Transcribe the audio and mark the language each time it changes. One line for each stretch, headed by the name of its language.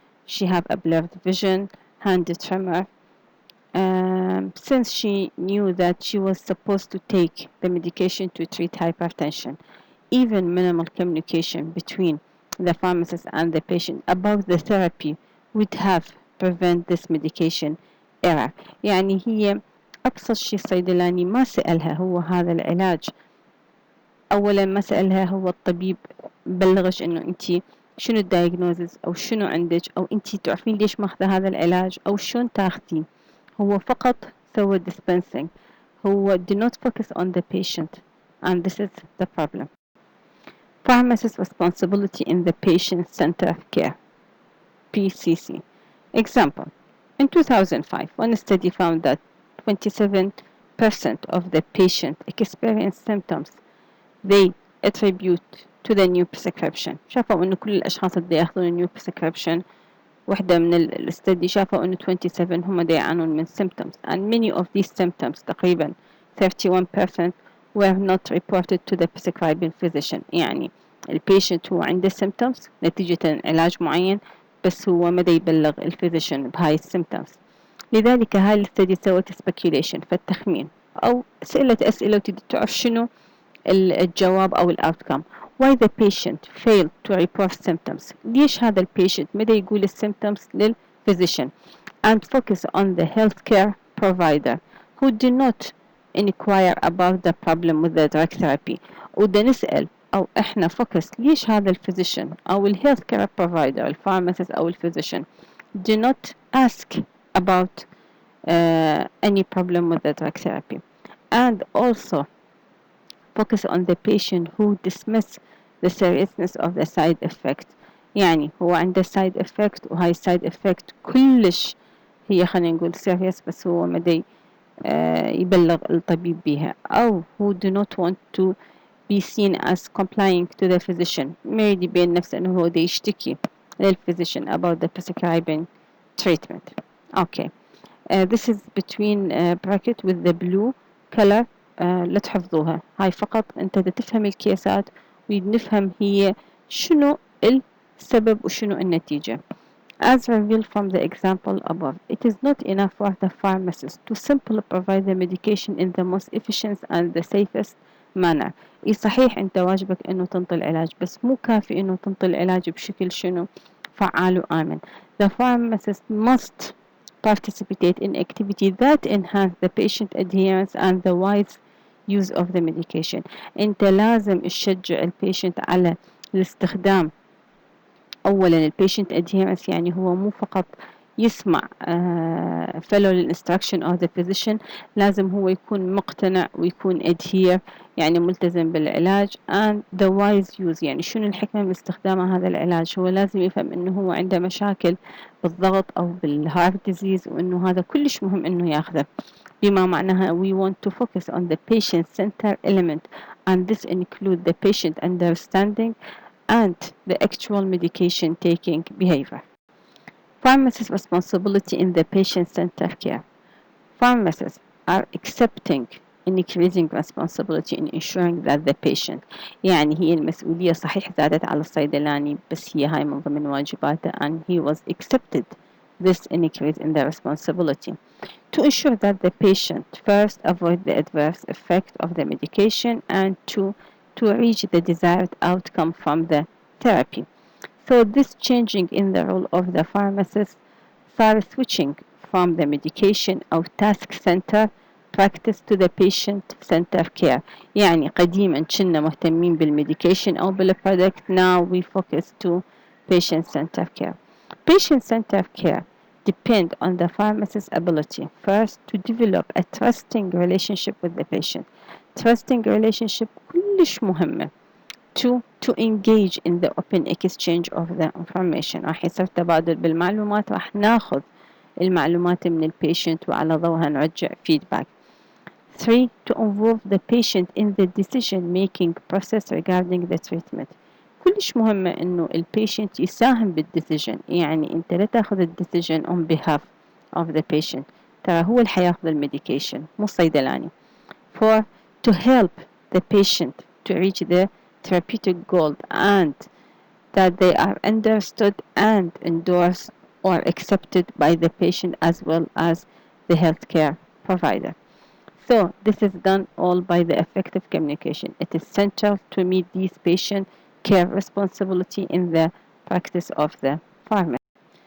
English: She have a blurred vision, hand tremor. Since she knew that she was supposed to take the medication to treat hypertension, even minimal communication between the pharmacist and the patient about the therapy would have prevent this medication error.
Arabic: يعني هي أبسط شيء الصيدلاني ما سألها هو هذا العلاج. أولا ما سألها هو الطبيب بلغش إنه أنتي شنو الدايجنوزز أو شنو عندك أو أنتي تعرفين ليش ماخذة هذا العلاج أو شلون تاخذين. هو فقط سوى dispensing.
English: هو do not focus on the patient, and this is the problem. Pharmacist's responsibility in the patient-centered care, PCC. Example, in 2005, one study found that 27% of the patients experienced symptoms they attribute to the new prescription.
Arabic: شافوا إنه كل الأشخاص اللي يأخذون new prescription واحدة من الستدي شافوا إنه 27 هم دا يعانون من symptoms,
English: and many of these symptoms تقريبا 31% were not reported to the prescribing physician.
Arabic: يعني البيشنت هو عنده symptoms نتيجة علاج معين بس هو ما دا يبلغ الفيزيشن بهاي السيمتومز. لذلك هاي الستدي سوت speculation فالتخمين، أو سئلت أسئلة وتريد تعرف شنو الجواب أو الأوتكم.
English: why the patient failed to report symptoms،
Arabic: ليش هذا البيشنت مدى يقول السيمتومز للفيزيشن،
English: and focus on the healthcare provider who did not inquire about the problem with the drug therapy.
Arabic: وده نسأل أو إحنا
English: focus
Arabic: ليش هذا الفيزيشن أو
English: healthcare provider
Arabic: الفارماسيست أو الفيزيشن
English: did not ask about any problem with the drug therapy, and also focus on the patient who dismiss the seriousness of the side effect.
Arabic: يعني هو عنده side effect وهاي side effect كلش هي خلينا نقول serious، بس هو مدي يبلغ الطبيب بها، أو
English: who do not want to be seen as complying to the physician،
Arabic: ما يريد يبين نفسه أنه هو دي يشتكي للphysician
English: about the prescribing treatment. Okay. This is between bracket with the blue color.
Arabic: لا تحفظوها، هاي فقط انت تفهم الكيسات ونفهم هي شنو السبب وشنو النتيجة.
English: As revealed from the example above, it is not enough for the pharmacist to simply provide the medication in the most efficient and the safest manner.
Arabic: إيه صحيح أنت واجبك إنه تنطي العلاج، بس مو كافي إنه تنطي العلاج بشكل شنو فعال وآمن.
English: The pharmacist must participate in activity that enhance the patient adherence and the wise use of the medication.
Arabic: أنت لازم تشجع البيشنت على الاستخدام. أولا البيشنت adherence يعني هو مو فقط يسمع
English: follow the instruction of the physician،
Arabic: لازم هو يكون مقتنع ويكون adhere يعني ملتزم بالعلاج.
English: and the wise use
Arabic: يعني شنو الحكمة من استخدام هذا العلاج، هو لازم يفهم إنه هو عنده مشاكل بالضغط أو بالهارت ديزيز وإنه هذا كلش مهم إنه ياخذه، بما معناها
English: we want to focus on the patient center element, and this include the patient understanding and the actual medication taking behavior. Pharmacist responsibility in the patient-centered care. Pharmacists are accepting increasing responsibility in ensuring that the patient،
Arabic: يعني هي المسؤولية صحيح زادت على الصيدلاني، بس هي هاي من ضمن واجباته،
English: and he was accepted this increase in the responsibility to ensure that the patient first avoid the adverse effect of the medication and to reach the desired outcome from the therapy. So this changing in the role of the pharmacist صار switching from the medication أو task center practice to the patient center care.
Arabic: يعني قديما كنا مهتمين بالميديكيشن أو بالproduct،
English: now we focus to patient center care. Patient center care depend on the pharmacist's ability first to develop a trusting relationship with the patient. Trusting relationship كلش مهمة. To engage in the open exchange of the information.
Arabic: راح يصير تبادل بالمعلومات، راح ناخذ المعلومات من البيشنت وعلى ضوءها نرجع feedback.
English: 3. To involve the patient in the decision making process regarding the treatment.
Arabic: كلش مهمة إنه البيشنت يساهم بالديسيجن، يعني أنت لا تاخذ الديسيجن
English: on behalf of the patient،
Arabic: ترى هو اللي حياخذ الميديكيشن مو الصيدلاني.
English: 4. To help the patient to reach the therapeutic goal and that they are understood and endorsed or accepted by the patient as well as the healthcare provider. So this is done all by the effective communication. It is essential to meet these patient care responsibility in the practice of the pharmacist.